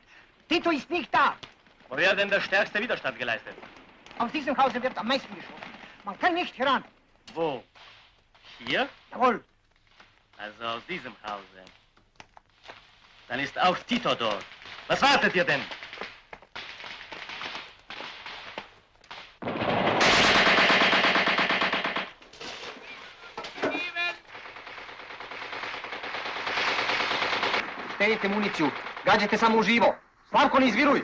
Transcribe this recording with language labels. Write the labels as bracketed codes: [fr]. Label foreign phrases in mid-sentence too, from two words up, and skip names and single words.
[de] Tito ist nicht da. Wo wer denn der stärkste Widerstand geleistet? Aus diesem Hause wird am meisten geschossen. Man kann nicht heran. Wo? Hier? Jawohl. Also aus diesem Hause. Dann ist auch Tito dort. Was wartet ihr denn? [sr] Sterite municiju. Gađajte samo uživo. Slavko, ne izviruj.